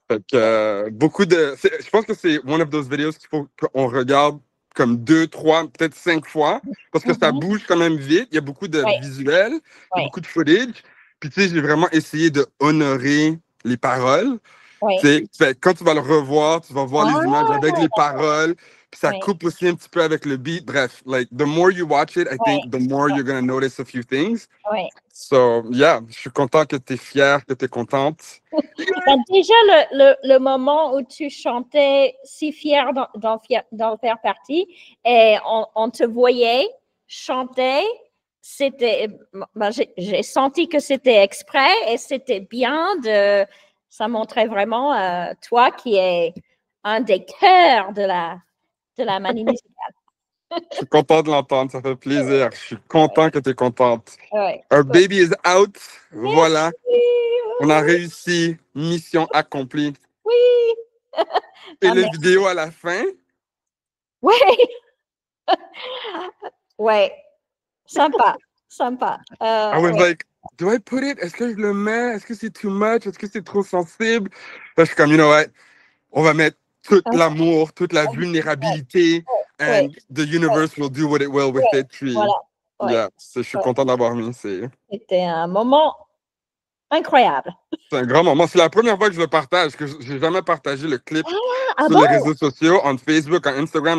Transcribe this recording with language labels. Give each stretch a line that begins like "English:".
French: Fait que, je pense que c'est
English: one of those videos
French: qu'il faut qu'on regarde comme 2, 3, peut-être 5 fois, parce que ça bouge quand même vite. Il y a beaucoup de visuels, il y a beaucoup de footage. Puis tu sais, j'ai vraiment essayé de honorer les paroles. Tu sais, fait, quand tu vas le revoir, tu vas voir les images avec les paroles. Puis ça coupe aussi un petit peu avec le beat.
English: Bref, like, the more you watch it, I think the more you're going to notice a few things.
French: Ouais.
English: So, yeah,
French: je suis content que tu es fière, que tu es contente. Déjà, le moment où tu chantais si fière d'en faire partie et on te voyait chanter, c'était, j'ai senti que c'était exprès et c'était bien ça montrait vraiment toi qui es un des cœurs de la manie musicale. Je suis content de l'entendre, ça fait plaisir. Je suis content que tu es contente. Ouais.
English: Our baby is out. Voilà.
French: Merci. On a réussi. Mission accomplie. Oui. Et la vidéo à la fin. Oui. Ouais. Sympa. Sympa.
English: I was like, do I put it?
French: Est-ce que je le mets? Est-ce que c'est
English: too much?
French: Est-ce que c'est trop sensible? Là, je suis comme,
English: you know what?
French: On va mettre tout l'amour, toute la vulnérabilité.
English: And the universe will do what it will with it.
French: Puis, yeah, je suis content d'avoir mis. C'était un moment incroyable. C'est un grand moment. C'est la première fois que je le partage, que j'ai jamais partagé le clip sur les réseaux sociaux,
English: on Facebook, on Instagram.